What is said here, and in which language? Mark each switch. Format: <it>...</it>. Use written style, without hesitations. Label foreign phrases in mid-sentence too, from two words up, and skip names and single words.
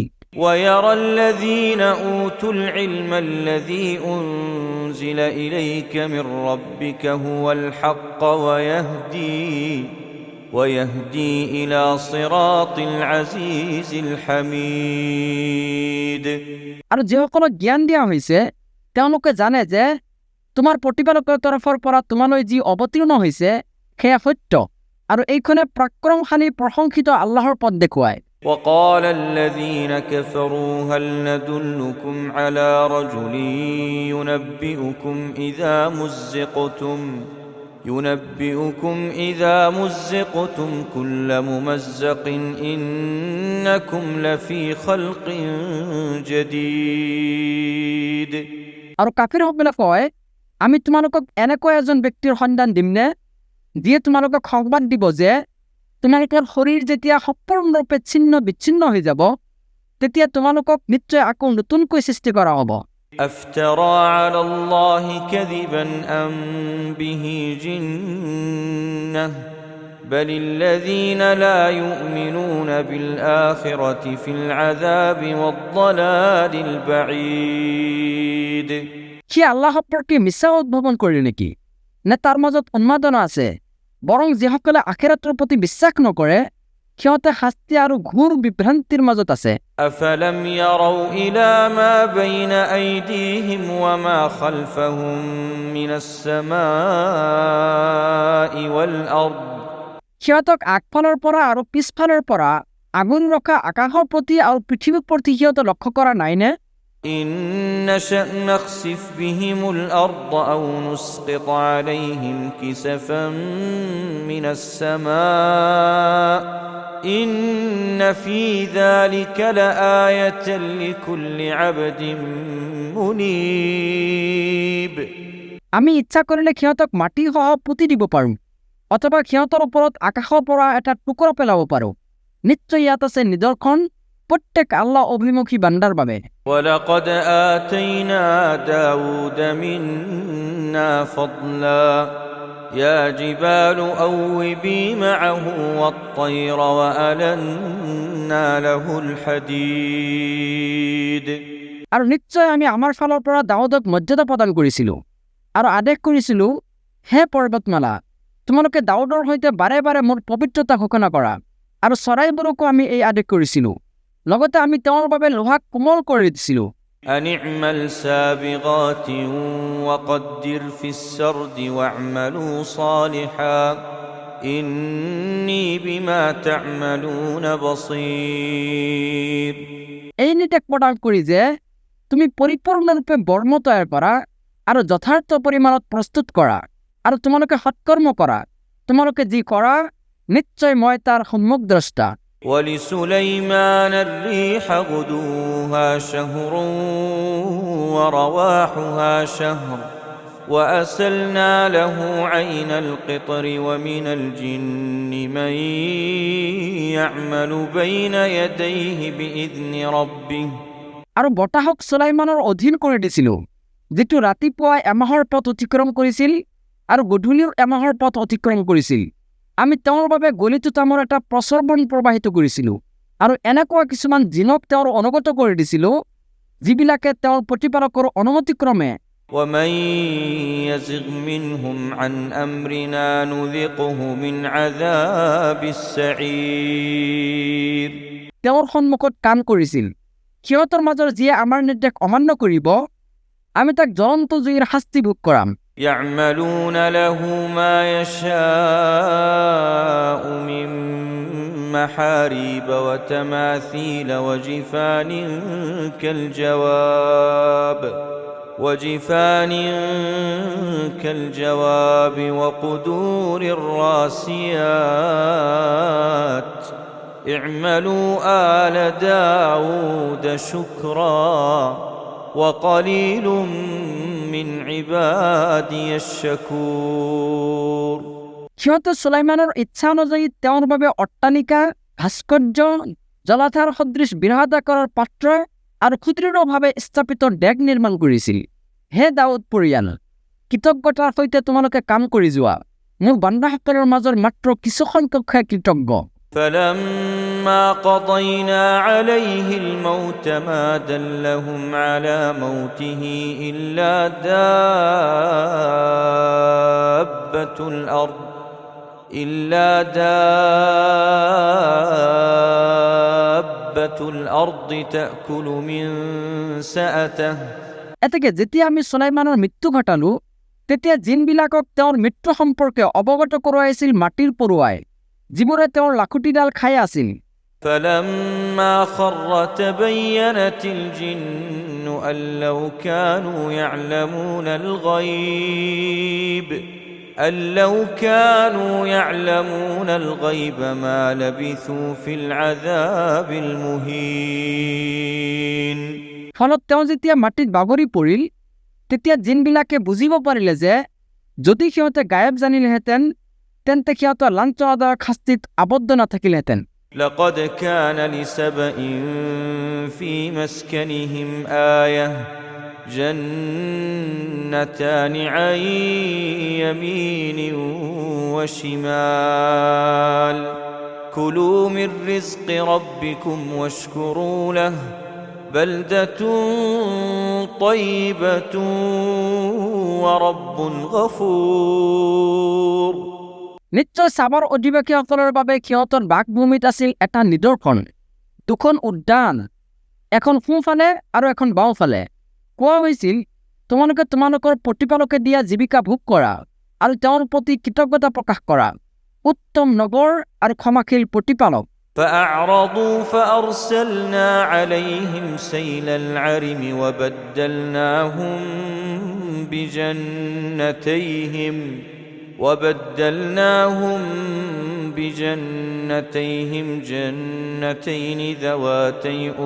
<ar>ويرى الذين أوتوا العلم الذي أنزل إليك من ربك هو الحق ويهدي إلى صراط العزيز الحميد।</ar> <as>আৰু যিসকলক জ্ঞান দিয়া হৈছে তেওঁলোকে জানে যে তোমাৰ প্ৰতিপালকৰ তৰফৰ পৰা তোমালৈ যি অৱতীৰ্ণ হৈছে সেয়া সত্য, আৰু এইখনে পৰাক্ৰমশালী প্ৰশংসিত আল্লাহৰ পথ দেখুৱায়।</as> <ar>وقال الذين كفروا هل ندلكم على رجل ينبئكم إذا مزقتم كل ممزق إنكم لفي خلق جديد।</ar> <as>আৰু কাফিৰসকলে কয়, আমি তোমালোকক এনেকুৱা এজন ব্যক্তিৰ সন্ধান দিমনে যিয়ে তোমালোকক সংবাদ দিব যে তোমালোকৰ শৰীৰ যেতিয়া সম্পূৰ্ণৰূপে ছিন্ন বিচ্ছিন্ন হৈ যাব তেতিয়া তোমালোকক নিশ্চয় আকৌ নতুনকৈ সৃষ্টি কৰা হ'ব।</as> <ar>أفترى على الله كذبا أم به جنة بل الذين لا يؤمنون بالآخرة في العذاب والضلال البعيد।</ar> <as>সি আল্লাহ সম্পৰ্কে মিছা উদ্ভাৱন কৰিলে নেকি, নে তাৰ মাজত উন্মাদনা আছে? বৰং যিসকলে আখিৰাতৰ প্ৰতি বিশ্বাস নকৰে সিহঁতে শাস্তি আৰু ঘোৰ বিভ্ৰান্তিৰ মাজত আছে।</as> <ar>أفلم يروا إلى ما بين أيديهم وما خلفهم من السماء والأرض।</ar> <as>সিহঁতক আগফালৰ পৰা আৰু পিছফালৰ পৰা আগুন ৰখা আকাশৰ প্ৰতি আৰু পৃথিৱীৰ প্ৰতি সিহঁতে লক্ষ্য কৰা নাইনে?</as> <ar>إن نشأ نخسف بهم الأرض أو نسقط عليهم كسفا من السماء إن في ذلك لآية لكل عبد منيب।</ar> <as>আমি ইচ্ছা কৰিলে সিহঁতক মাটি সহ পুতি দিব পাৰোঁ, অথবা সিহঁতৰ ওপৰত আকাশৰ পৰা এটা টুকুৰা পেলাব পাৰোঁ। নিশ্চয় ইয়াত আছে নিদৰ্শন প্ৰত্যেক আল্লাহ অভিমুখী বান্দাৰ বাবে।</as> <ar>ولقد آتينا داود منا فضلا يا جبال أوبي معه والطير وألنا له الحديد।</ar> <as>আৰু নিশ্চয় আমি আমাৰ ফালৰ পৰা দাউদক মৰ্যাদা প্ৰদান কৰিছিলোঁ আৰু আদেশ কৰিছিলোঁ, হে পৰ্বতমালা, তোমালোকে দাউদৰ সৈতে বাৰে বাৰে মোৰ পবিত্ৰতা ঘোষণা কৰা। আৰু চৰাইবোৰকো আমি এই আদেশ কৰিছিলোঁ। লগতে আমি তেওঁৰ বাবে লোহাক কোমল কৰি দিছিলোঁ।</as> <ar>أن اعمل سابغات وقدر في السرد واعملوا صالحا إني بما تعملون بصير।</ar> <as>এই নিৰ্দেশ প্ৰদান কৰি যে তুমি পৰিপূৰ্ণৰূপে বৰ্ম তৈয়াৰ কৰা আৰু যথাৰ্থ পৰিমাণত প্ৰস্তুত কৰা আৰু তোমালোকে সৎকৰ্ম কৰা। তোমালোকে যি কৰা নিশ্চয় মই তাৰ সম্মুখদ্ৰষ্টা।</as> <ar>ولسليمان الريح غدوها شهر ورواحها شهر وأسلنا له عين القطر ومن الجن من يعمل بين يديه بإذن ربه।</ar> <as>আৰু বতাহক সুলাইমানৰ অধীন কৰি দিছিলোঁ, যিটো ৰাতিপুৱা এমাহৰ পথ অতিক্ৰম কৰিছিল আৰু গধূলিও এমাহৰ পথ অতিক্ৰম কৰিছিল। আমি তেওঁৰ বাবে গলিটোত আমাৰ এটা প্ৰচৰবন প্ৰবাহিত কৰিছিলোঁ আৰু এনেকুৱা কিছুমান জিনক তেওঁৰ অনুগত কৰি দিছিলোঁ, যিবিলাকে তেওঁৰ প্ৰতিপালকৰ অনুমতিক্ৰমে</as> <ar>ومن يزغ منهم عن أمرنا نذقه من عذاب السعير।</ar> <as>তেওঁৰ সন্মুখত কাম কৰিছিল। সিহঁতৰ মাজৰ যিয়ে আমাৰ নিৰ্দেশ অমান্য কৰিব, আমি তাক জ্বলন্ত জুইৰ শাস্তি ভোগ কৰাম।</as> <ar>يعملون له ما يشاء من محاريب وتماثيل وجفان كالجواب وقدور الراسيات اعملوا آل داود شكرا وقليل من عبادي الشكور।</ar> <as>সিহঁতে সুলাইমানৰ ইচ্ছা অনুযায়ী তেওঁৰ বাবে অট্টালিকা, ভাস্কৰ্য, জলাধাৰ সদৃশ বিৰাটাকাৰৰ পাত্ৰ আৰু সুদৃঢ়ভাৱে স্থাপিত ডেক নিৰ্মাণ কৰিছিল। হে দাউদ পৰিয়াল, কৃতজ্ঞতাৰ সৈতে তোমালোকে কাম কৰি যোৱা। মোৰ বান্দাসকলৰ মাজৰ মাত্ৰ কিছু সংখ্যকহে কৃতজ্ঞ।</as> <ar>فلما قضينا عليه الموت ما دلهم على موته إلا دابة الأرض تأكل من سأته।</ar> <as>এতেকে যেতিয়া আমি সুলাইমানৰ মৃত্যু ঘটালো, তেতিয়া জিনবিলাকক তেওঁৰ মৃত্যু সম্পৰ্কে অৱগত কৰোৱাইছিল মাটিৰ পৰুৱাই, যিবোৰে তেওঁৰ লাখুটিডাল খাই আছিল।</as> <ar>فلما خر تبينت الجن أن لو كانوا يعلمون الغيب ما لبثوا في العذاب المهين।</ar> <as>ফলত তেওঁ যেতিয়া মাটিত বাগৰি পৰিল, তেতিয়া জিনবিলাকে বুজিব পাৰিলে যে যদি সিহঁতে গায়ব জানিলেহেঁতেন, তেন্তে সিহঁতৰ লাঞ্ছনাদায়ক শাস্তিত আবদ্ধ নাথাকিলেহেঁতেন।</as> <ar>لقد كان لسبإ في مسكنهم آية جنتان عن يمين وشمال كلوا من رزق ربكم واشكروا له بلدة طيبة ورب غفور।</ar> <as>নিশ্চয় চাবৰ অধিবাসীসকলৰ বাবে সিহঁতৰ বাসভূমিত আছিল এটা নিদৰ্শন, দুখন উদ্যান, এখন সোঁফালে আৰু এখন বাওঁফালে। কোৱা হৈছিল, তোমালোকে তোমালোকৰ প্ৰতিপালকে দিয়া জীৱিকা ভোগ কৰা আৰু তেওঁৰ প্ৰতি কৃতজ্ঞতা প্ৰকাশ কৰা। উত্তম নগৰ আৰু ক্ষমাশীল প্ৰতিপালক।</as> <ar>فأعرضوا فأرسلنا عليهم سيل العرم وبدلناهم بجنتيهم جنتين ذواتي</ar>